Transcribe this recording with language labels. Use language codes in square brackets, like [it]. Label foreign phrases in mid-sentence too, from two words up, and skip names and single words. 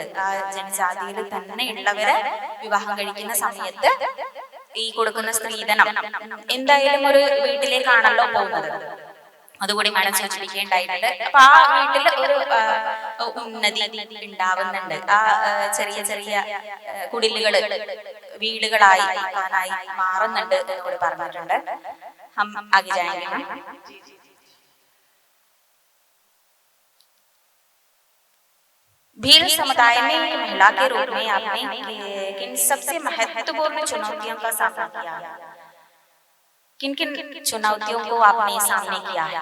[ml] ആ ജനജാതിയിൽ തന്നെ ഉള്ളവരെ വിവാഹം കഴിക്കുന്ന സമയത്ത് ഈ കൊടുക്കുന്ന സ്ത്രീധനം എന്തായാലും ഒരു വീട്ടിലേക്കാണല്ലോ പോകുന്നത്. അതുകൂടി മാഡം സൂചിപ്പിക്കേണ്ടായിട്ടുണ്ട്. അപ്പൊ ആ വീട്ടിൽ ഒരു ഉന്നതി ഉണ്ടാവുന്നുണ്ട്. ആ ചെറിയ ചെറിയ കുടിലുകള് വീടുകളായി മാറുന്നുണ്ട് എന്നുകൂടി പറഞ്ഞിട്ടുണ്ട്. [hi] हम आगे जाएंगे मैम। भील समुदाय में एक महिला के रूप में आपने किन सबसे महत्वपूर्ण चुनौतियों का सामना किया? किन किन चुनौतियों को आपने सामने किया है?